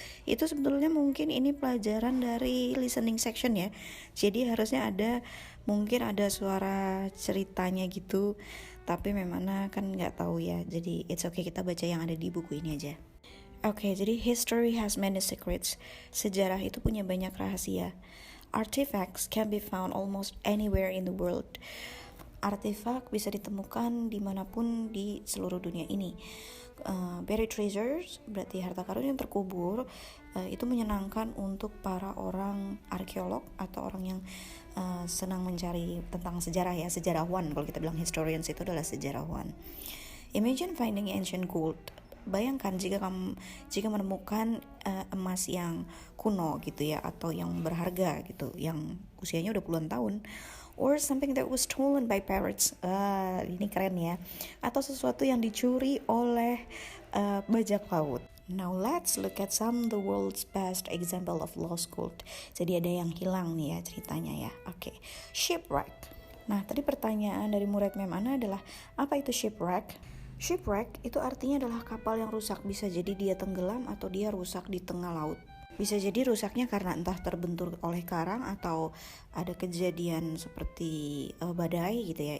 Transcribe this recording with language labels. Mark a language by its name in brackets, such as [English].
[Indonesian] Itu sebetulnya mungkin ini pelajaran dari listening section ya. Jadi harusnya mungkin ada suara ceritanya gitu, tapi Memana kan nggak tahu ya. Jadi [English] it's okay, [Indonesian] kita baca yang ada di buku ini aja. Oke, jadi [English] history has many secrets. [Indonesian] Sejarah itu punya banyak rahasia. [English] Artifacts can be found almost anywhere in the world. [Indonesian] Artefak bisa ditemukan dimanapun di seluruh dunia ini. [English] Buried treasures [Indonesian] berarti harta karun yang terkubur. Itu menyenangkan untuk para orang arkeolog atau orang yang senang mencari tentang sejarah ya, sejarawan. Kalau kita bilang historians itu adalah sejarawan. [English] Imagine finding ancient gold. [Indonesian] Bayangkan jika menemukan emas yang kuno gitu ya, atau yang berharga gitu, yang usianya udah puluhan tahun, [English] or something that was stolen by pirates. [Indonesian] Ini keren ya. Atau sesuatu yang dicuri oleh bajak laut. [English] Now let's look at some of the world's best example of lost gold. [Indonesian] Jadi ada yang hilang nih ya ceritanya ya. Oke. Shipwreck. Nah, tadi pertanyaan dari murid Memana adalah apa itu shipwreck? Shipwreck itu artinya adalah kapal yang rusak. Bisa jadi dia tenggelam atau dia rusak di tengah laut. Bisa jadi rusaknya karena entah terbentur oleh karang atau ada kejadian seperti badai gitu ya.